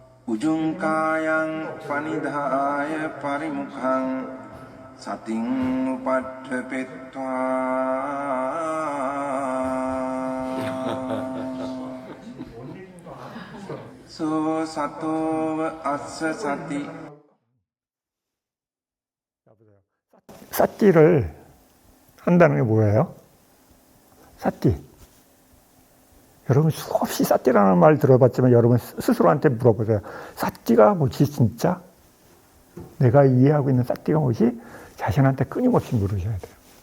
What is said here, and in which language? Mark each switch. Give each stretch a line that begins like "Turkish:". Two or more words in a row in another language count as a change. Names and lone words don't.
Pali: උජුංකායං පනිදාය පරිමුඛං සතින් උපට්ඨපෙත්වා සෝ සතෝව අස්ස සති.
Korean: 쌓기를 한다는 게 뭐예요? 쌓기. 여러분 수없이 쌓기라는 말 들어봤지만 여러분 스스로한테 물어보세요. 쌓기가 뭐지 진짜? 내가 이해하고 있는 쌓기가 뭐지? 자신한테 끊임없이 물으셔야 돼요.